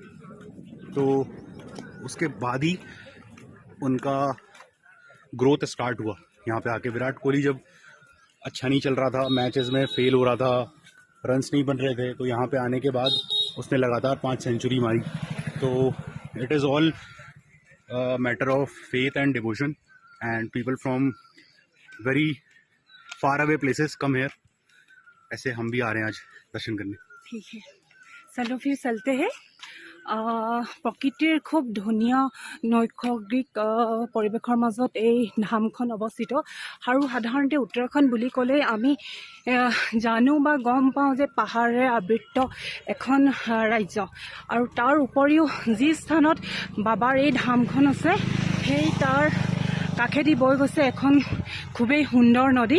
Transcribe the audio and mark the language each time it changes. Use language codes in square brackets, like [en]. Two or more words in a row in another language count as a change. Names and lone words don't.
[hi] तो उसके बाद ही उनका ग्रोथ स्टार्ट हुआ यहाँ पे आके। विराट कोहली जब अच्छा नहीं चल रहा था, मैचेस में फेल हो रहा था, रन्स नहीं बन रहे थे, तो यहाँ पे आने के बाद उसने लगातार 5 सेंचुरी मारी। [en] तो it is all matter of faith and devotion and people from very far away places come here. [hi] ऐसे हम भी आ रहे हैं आज दर्शन करने। ঠিক है, চলো फिर चलते हैं। [as] প্ৰকৃতিৰ খুব ধুনীয়া নৈসৰ্গিক পৰিৱেশৰ মাজত এই ধামখন অৱস্থিত। আৰু সাধাৰণতে উত্তৰাখণ্ড বুলি ক'লে আমি জানো বা গম পাওঁ যে পাহাৰেৰে আবৃত এখন ৰাজ্য। আৰু তাৰ উপৰিও যি স্থানত বাবাৰ এই ধামখন আছে, সেই তাৰ কাষেদি বৈ গৈছে এখন খুবেই সুন্দৰ নদী।